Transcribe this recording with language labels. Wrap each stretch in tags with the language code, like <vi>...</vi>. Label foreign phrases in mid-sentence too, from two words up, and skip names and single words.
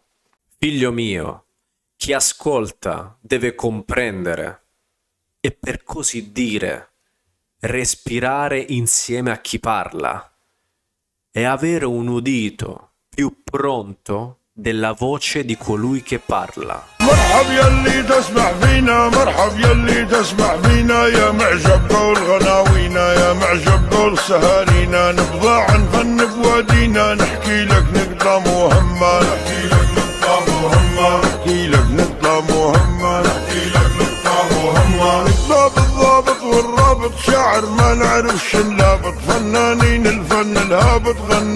<it>Figlio mio, chi ascolta deve comprendere e, per così dire, respirare insieme a chi parla e avere un udito più pronto della voce di colui che parla.</it> <ar>مرحب يلي تسمع فينا مرحب يلي تسمع فينا يا معجب قول غناوينا يا معجب قول سهارينا نبضى عن فن بوادينا نحكي لك نقطة مهمة نحكي لك نقطة مهمة نحكي لك نقطة مهمة نحكي لك نقطة مهمة نقطة بالضابط والرابط شاعر ما نعرفش نلابط فنانين الفن الهابط</ar>